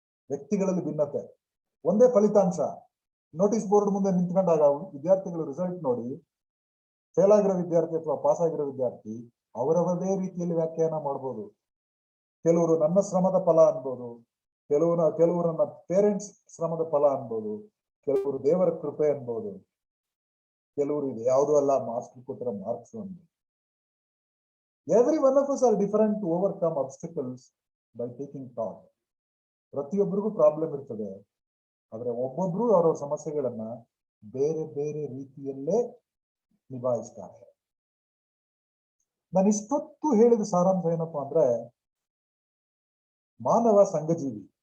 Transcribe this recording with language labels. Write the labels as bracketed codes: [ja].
[kn] ವ್ಯಕ್ತಿಗಳಲ್ಲಿ ಭಿನ್ನತೆ. ಒಂದೇ ಫಲಿತಾಂಶ ನೋಟಿಸ್ ಬೋರ್ಡ್ ಮುಂದೆ ನಿಂತ್ಕೊಂಡಾಗ ವಿದ್ಯಾರ್ಥಿಗಳು ರಿಸಲ್ಟ್ ನೋಡಿ ಫೇಲ್ ಆಗಿರೋ ವಿದ್ಯಾರ್ಥಿ ಅಥವಾ ಪಾಸ್ ಆಗಿರೋ ವಿದ್ಯಾರ್ಥಿ ಅವರವರದೇ ರೀತಿಯಲ್ಲಿ ವ್ಯಾಖ್ಯಾನ ಮಾಡ್ಬೋದು. ಕೆಲವರು ನನ್ನ ಶ್ರಮದ ಫಲ ಅನ್ಬೋದು, ಕೆಲವರು ನನ್ನ ಪೇರೆಂಟ್ಸ್ ಶ್ರಮದ ಫಲ ಅನ್ಬೋದು, ಕೆಲವರು ದೇವರ ಕೃಪೆ ಅನ್ಬೋದು, ಕೆಲವರು ಇದು ಯಾವುದೂ ಅಲ್ಲ ಮಾಸ್ಟರ್ ಕೊಟ್ಟಿರೋ ಮಾರ್ಕ್ಸ್ ಅನ್ಬೋದು. [en] Every one of us are different to overcome obstacles by taking thought. [kn] ಪ್ರತಿಯೊಬ್ಬರಿಗೂ ಪ್ರಾಬ್ಲಮ್ ಇರ್ತದೆ, ಆದ್ರೆ ಒಬ್ಬೊಬ್ರು ಅವರ ಸಮಸ್ಯೆಗಳನ್ನ ಬೇರೆ ಬೇರೆ ರೀತಿಯಲ್ಲೇ ನಿಭಾಯಿಸ್ತಾರೆ. ನಾನು ಇಷ್ಟೊತ್ತು ಹೇಳಿದ ಸಾರಾಂಶ ಏನಪ್ಪಾ ಅಂದ್ರೆ, ಮಾನವ ಸಂಘಜೀವಿ.